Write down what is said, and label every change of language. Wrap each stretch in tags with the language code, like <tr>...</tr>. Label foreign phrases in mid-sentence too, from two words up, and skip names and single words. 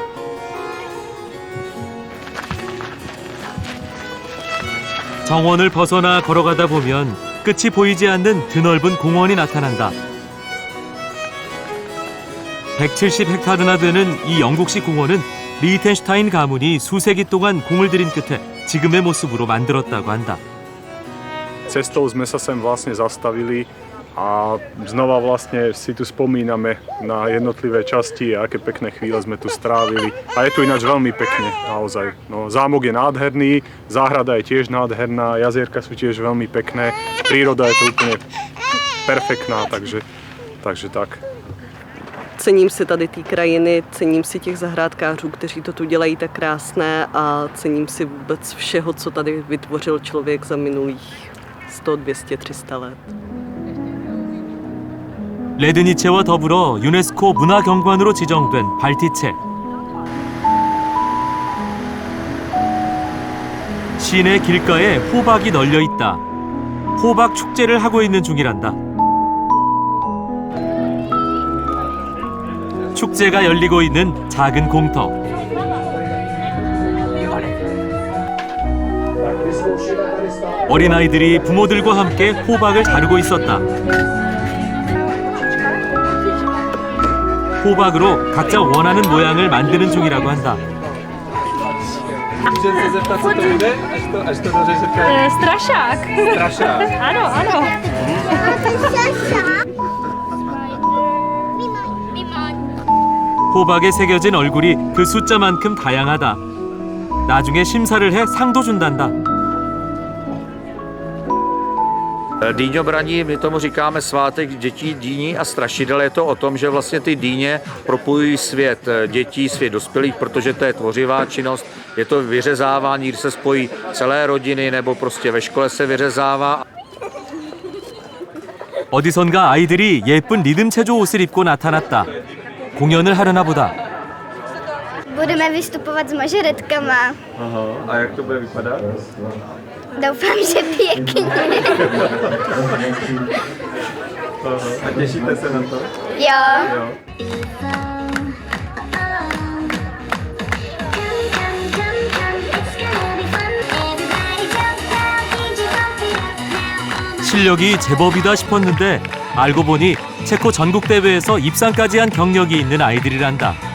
<ko>정원을 벗어나 걸어가다 보면 끝이 보이지 않는 드넓은 공원이 나타난다. 170헥타르나 되는 이 영국식 공원은 리히텐슈타인 가문이 수세기 동안 공을 들인 끝에 지금의 모습으로 만들었다고 한다.</ko> <sk>Cestou sme sa sem vlastne zastavili a znova vlastne si tu spomíname na jednotlivé časti a aké pekné chvíle sme tu strávili. A je tu ináč veľmi pekne, naozaj. No, zámok je nádherný, záhrada je tiež nádherná, jazierka sú tiež veľmi pekné, príroda je to úplne perfektná, takže tak.</sk> <cs>Cením si tady té krajiny, cením si těch zahrádkářů, kteří to tu dělají tak krásné a cením si vůbec všeho, co tady vytvořil člověk za minulých 100, 200, 300 let.</cs> <ko>레드니체와 더불어 유네스코 문화경관으로 지정된 발티체. 시내 길가에 호박이 널려 있다. 호박 축제를 하고 있는 중이란다. 축제가 열리고 있는 작은 공터. 어린아이들이 부모들과 함께 호박을 자르고 있었다. 호박으로 각자 원하는 모양을 만드는 중이라고 한다.</ko> <cs>Strašák. Ano, ano.</cs> <ko>호박에 새겨진 얼굴이 그 숫자만큼 다양하다. 나중에 심사를 해 상도 준단다.</ko> <cs>Dýňobraní, my tomu říkáme svátek dětí, dýní a strašidel. Je to o tom, že vlastně ty dýně propojují svět dětí, svět dospělých, protože to je tvořivá činnost. Je to vyřezávání, kdy se spojí celé rodiny, nebo prostě ve škole se vyřezává.</cs> <ko>어디선가 아이들이 예쁜 리듬 체조 옷을 입고 natá났다. 공연을 하려나 보다.</ko> <cs>Budeme vystupovat s mažoretkama. Aha, a jak to bude vypadat? Doufám, že pěkně. A těšíte se na to? Jo.</cs> <ko>실력이 제법이다 싶었는데 알고 보니 체코 전국 대회에서 입상까지 한 경력이 있는 아이들이란다.</ko>